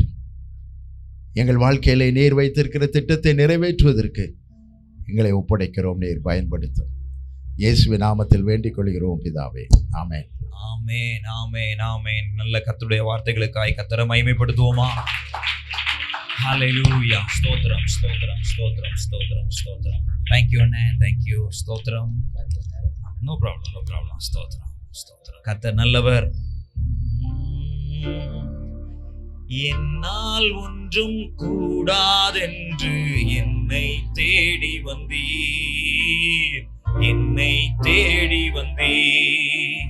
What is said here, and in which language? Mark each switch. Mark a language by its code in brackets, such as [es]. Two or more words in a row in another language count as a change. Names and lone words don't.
[ta] எங்கள் வாழ்க்கையிலே நீர் வைத்திருக்கிற திட்டத்தை நிறைவேற்றுவதற்கு எங்களை ஒப்படைக்கிறோம். நீர் பயன்படுத்தும். இயேசுவின் நாமத்தில் வேண்டிக் கொள்கிறோம் பிதாவே. ஆமென். ஆமென், ஆமென், ஆமென். நல்ல கர்த்தருடைய வார்த்தைகளுக்காய் கர்த்தரை மகிமைப்படுத்துவோமா? ஹல்லேலூயா. ஸ்தோத்திரம், ஸ்தோத்திரம், ஸ்தோத்திரம், ஸ்தோத்திரம், ஸ்தோத்திரம். [en] Thank you அண்ணே, thank you. [ta] ஸ்தோத்திரம். [en] No problem, no problem. [ta] ஸ்தோத்திரம், ஸ்தோத்திரம். கர்த்தர் நல்லவர். என்னால் ஒன்றும் கூடாதென்று என்னை தேடி வந்தீர், என்னை தேடி வந்தீர்.